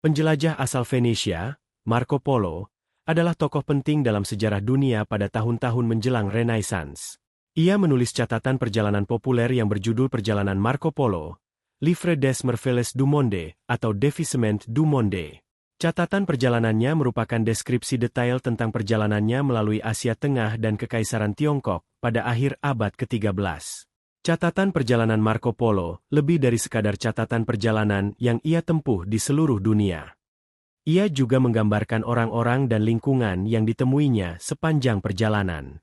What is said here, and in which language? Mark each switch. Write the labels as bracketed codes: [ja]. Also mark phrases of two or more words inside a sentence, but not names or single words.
[id] Penjelajah asal Venesia, Marco Polo, adalah tokoh penting dalam sejarah dunia pada tahun-tahun menjelang Renaissance. Ia menulis catatan perjalanan populer yang berjudul Perjalanan Marco Polo, Livre des Merveilles du Monde, atau Défisement du Monde. Catatan perjalanannya merupakan deskripsi detail tentang perjalanannya melalui Asia Tengah dan Kekaisaran Tiongkok pada akhir abad ke-13. Catatan perjalanan Marco Polo lebih dari sekadar catatan perjalanan yang ia tempuh di seluruh dunia. Ia juga menggambarkan orang-orang dan lingkungan yang ditemuinya sepanjang perjalanan.